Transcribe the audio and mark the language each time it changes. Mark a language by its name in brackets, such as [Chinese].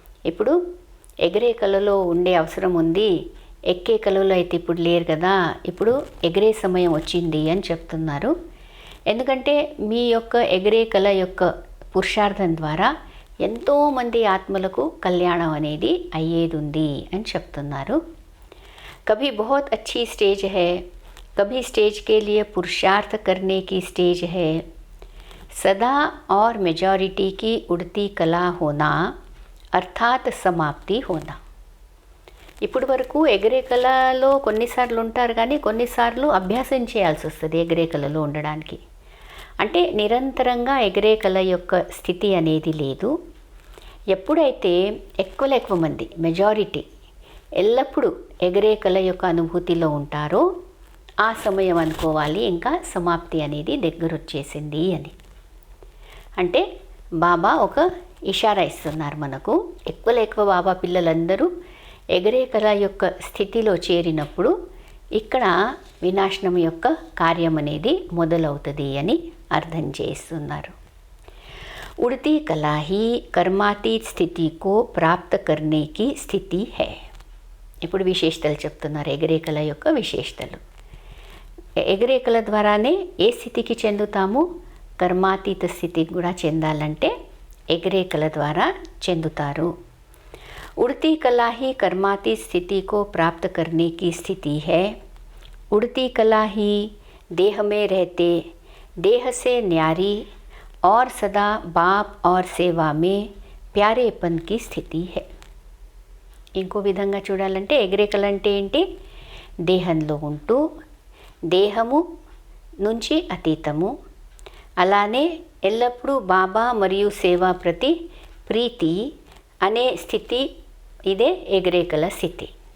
[Telugu] ఇప్పుడు ఎగరే కళలో ఉండే అవసరం ఉంది, ఎక్కే కళలో అయితే ఇప్పుడు లేరు కదా, ఇప్పుడు ఎగరే సమయం వచ్చింది అని చెప్తున్నారు. ఎందుకంటే మీ యొక్క ఎగరే కళ యొక్క పురుషార్థం ద్వారా ఎంతోమంది ఆత్మలకు కళ్యాణం అనేది అయ్యేది ఉంది అని చెప్తున్నారు. [Hindi] कभी बहुत अच्छी स्टेज है, कभी स्टेज के लिए पुरुषार्थ करने की स्टेज है. सदा और मेजॉरिटी की उड़ती कला होना अर्थात समाप्ति होना. [Telugu] ఇప్పటి వరకు ఎగరే కళలో కొన్నిసార్లు ఉంటారు కానీ కొన్నిసార్లు అభ్యాసం చేయాల్సి వస్తుంది ఎగరే కళలో ఉండడానికి. అంటే నిరంతరంగా ఎగరే కళ యొక్క స్థితి అనేది లేదు. ఎప్పుడైతే ఎక్కువ మంది మెజారిటీ ఎల్లప్పుడూ ఎగరే కళ యొక్క అనుభూతిలో ఉంటారో ఆ సమయం అనుకోవాలి ఇంకా సమాప్తి అనేది దగ్గర వచ్చేసింది అని. అంటే బాబా ఒక ఇషారా ఇస్తున్నారు మనకు. ఎక్కువ బాబా పిల్లలందరూ ఎగరే కళ యొక్క స్థితిలో చేరినప్పుడు ఇక్కడ వినాశనం యొక్క కార్యం అనేది మొదలవుతుంది అని అర్థం చేస్తున్నారు. [Hindi] उड़ती कला ही कर्मातीत స్థితి को प्राप्त करने की స్థితి है. [Telugu] ఇప్పుడు విశేషతలు చెప్తున్నారు ఎగరే కళ యొక్క విశేషతలు. ఎగరే కళ ద్వారానే ఏ స్థితికి చెందుతాము, కర్మాతీత స్థితికి కూడా చెందాలంటే ఎగరే కళ ద్వారా చెందుతారు. [Hindi] उड़ती कला ही कर्मातीत स्थिति को प्राप्त करने की स्थिति है. उड़ती कला ही देह में रहते, देह से न्यारी और सदा बाप और सेवा में प्यारेपन की स्थिति है. [Telugu] ఇంకో విధంగా చూడాలంటే ఎగరే కళ అంటే ఏంటి, దేహంలో ఉంటూ దేహము నుంచి అతీతము, అలానే ఎల్లప్పుడూ బాబా మరియు సేవ ప్రతి ప్రీతి అనే స్థితి, ఇదే ఎగరే కళ స్థితి.